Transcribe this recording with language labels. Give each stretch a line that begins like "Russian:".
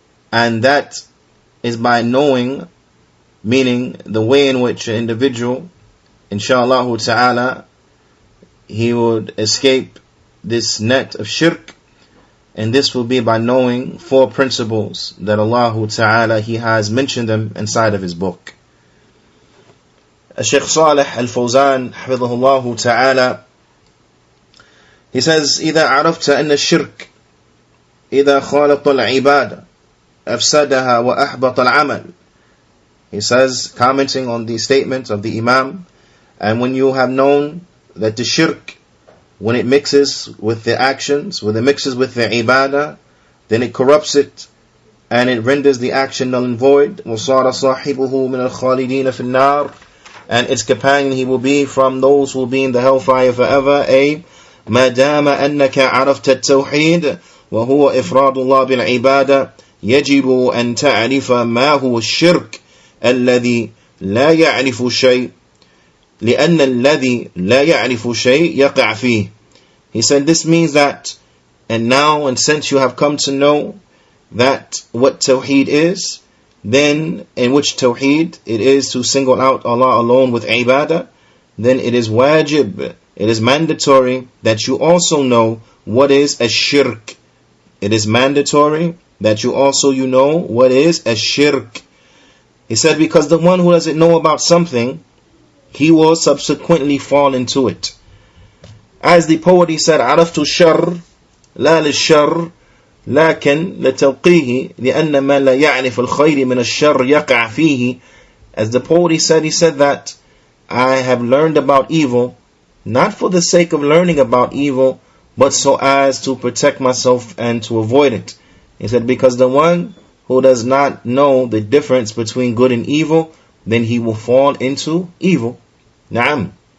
English: And that is by knowing, meaning the way in which an individual, inshallah Ta'ala, he would escape this net of shirk. And this will be by knowing four principles that Allah Ta'ala, He has mentioned them inside of His book. Shaykh Salih Al-Fawzan, hafidhahullah ta'ala, he says,
Arabic: إِذَا عَرَفْتَ أَنَّ الشِّرْكَ إِذَا خَالَطَ الْعِبَادَةَ أَفْسَدَهَا وَأَحْبَطَ الْعَمَلِ.
English: He says, commenting on the statement of the Imam, and when you have known that the shirk, when it mixes with the actions, when it mixes with the ibadah, then it corrupts it, and it renders the action null and void.
Arabic: وَصَارَ صَاحِبُهُ مِنَ الْخَالِدِينَ فِي النَّارِ.
English: And its companion, he will be from those who will be in the hellfire forever.
Arabic: مَا دَامَ أَنَّكَ عَرَفْتَ التَّوْحِيدَ وَهُوَ إِفْرَادُ اللَّهِ بِالْعِبَادَةِ يَجِبُ أَن تَعْرِفَ مَا هُوَ الشِّرْكُ الَّذِي لَا يَعْرِفُ شَيْءٍ لأن الذي لا يعرف شيء يقع فيه.
English: He said this means that, and now and since you have come to know that what Tawheed is, then in which Tawheed it is to single out Allah alone with ibadah, then it is wajib, it is mandatory that you also know what is a shirk. It is mandatory that you also know what is a shirk. He said because the one who doesn't know about something, he will subsequently fall into it. As the poet, he said,
Arabic: عرفت الشر لا للشر لكن لتوقيه لأن ما لا يعرف الخير من الشر يقع فيه.
English: As the poet, he said that I have learned about evil, not for the sake of learning about evil, but so as to protect myself and to avoid it. He said, because the one who does not know the difference between good and evil, then he will fall into evil. Na'am.